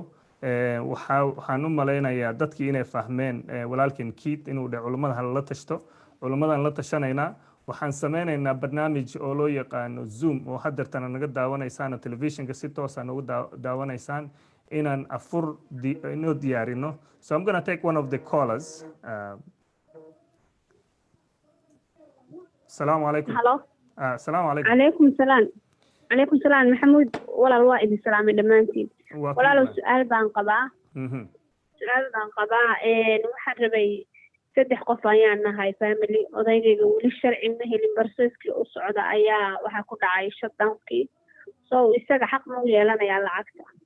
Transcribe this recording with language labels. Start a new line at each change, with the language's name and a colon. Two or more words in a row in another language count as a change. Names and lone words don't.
Somali: waxaan u malaynayaa dadkii inay fahmeen walaalkeen Keith inuu dhe culimada hala tashto. Culimadan la tashanaynaa, waxaan sameynaynaa barnaamij oo loo yaqaano Zoom oo haddeertana naga daawanaysaan telefishinka si toos ah nagu daawanaysaan inaan afur inoo diyaarino.
English: So I'm going to take one of the callers.
Arabic: السلام عليكم. Hello. السلام عليكم. عليكم السلام. عليكم السلام
Somali: Maxamuud, walaal waa idin salaamay dhammaantiin. Walaal su'aal baan qabaa. Waxaan rabay 3 qof ayaan nahay family. Odaygayga weli sharci ma helin, barsooskii u socda ayaa waxa ku dhacay shutdownkii. So isaga xaq ma u yeelanayaa lacagta?